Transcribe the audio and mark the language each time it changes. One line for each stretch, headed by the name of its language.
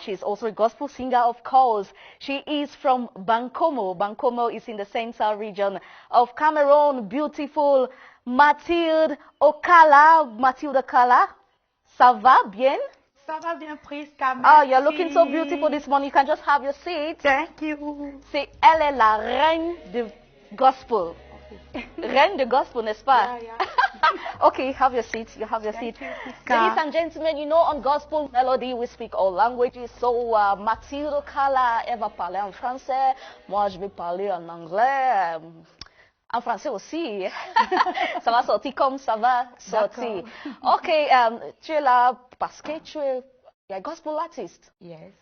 English: She's also a gospel singer, of course. She is from Bankomo. Bankomo is in the central region of Cameroon. Beautiful Mathilde Okala.
French: Mathilde Okala, ça va bien? Ça va bien, Prisca.
English: Oh, you're looking so beautiful this morning. You can just have your seat. Thank you.
French: Elle est la reine du gospel. Reine de gospel, n'est-ce pas?
English: Yeah. Okay, have your seat. You have your seat. Ladies and gentlemen, you know on Gospel Melody, we speak all languages.
French: So, Mathilde Okala, elle va parler en français. Moi, je vais parler en anglais. En français aussi. Ça va sortir comme ça va sortir. Ok, tu es là parce que tu es un
English: gospel artist. Yes.